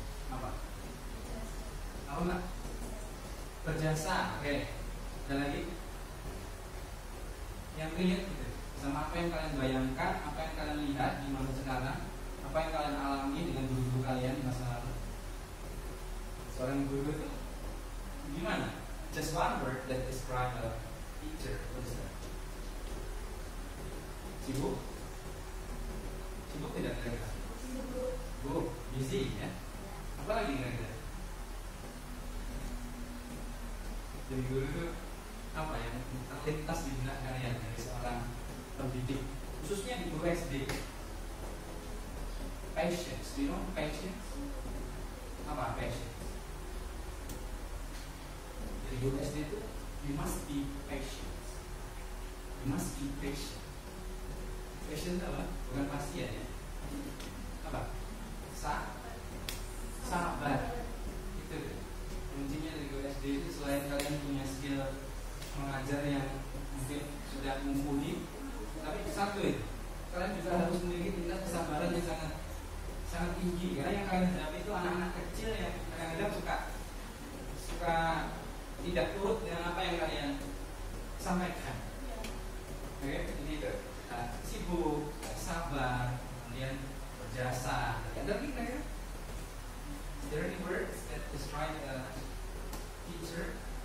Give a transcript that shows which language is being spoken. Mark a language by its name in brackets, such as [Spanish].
[Indonesian] Apa? Apa enggak? Berjasa, oke. Dan lagi yang relate gitu, sama apa yang kalian bayangkan, apa yang kalian lihat di masa sekarang, apa yang kalian alami dengan guru-guru kalian di masa lalu. Seorang guru itu gimana? [English] Just one word that describe a teacher. What is that? [Indonesian] Sibuk? Sibuk tidak kira-kira? Sibuk, busy ya. Apa lagi kira-kira? Jadi guru itu apa ya, terlintas di benak kalian dari seorang pendidik, khususnya di guru SD. [English] Patience, do you know patience? [Indonesian] Apa patience? Jadi guru SD itu [English] you must be patient. You must be patient. Patient [Indonesian] apa? Bukan pasien ya. Apa? Sabar. Itu kuncinya dari guru SD itu. Selain kalian punya skill mengajar yang mungkin sudah mumpuni, tapi satu itu kalian juga harus memiliki tingkat kesabaran yang sangat tinggi, karena yang kalian hadapi itu anak-anak kecil yang kadang-kadang suka tidak turut dengan apa yang kalian sampaikan. Oke, ini itu sibuk, sabar, kemudian berjasa. Ada lagi kan ya? [English] Is there any words that describe a teacher?